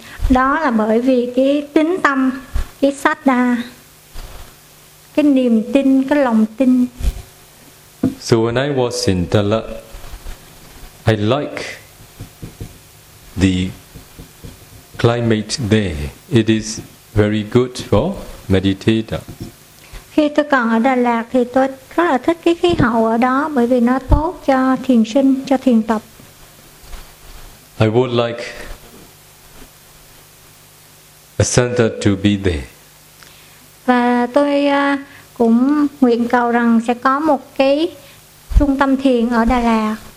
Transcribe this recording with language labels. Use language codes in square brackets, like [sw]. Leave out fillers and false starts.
[vi] Đó là bởi vì cái tín tâm, cái saddha, cái niềm tin, cái lòng tin. [en] So when I was in Dalat, I like the climate there. It is very good for meditator. [vi] Khi tôi còn ở Đà Lạt thì tôi rất là thích cái khí hậu ở đó, bởi vì nó tốt cho thiền sinh, cho thiền tập. [en] I would like a center to be there. [vi] Và tôi cũng nguyện cầu rằng sẽ có một cái trung tâm thiền ở Đà Lạt.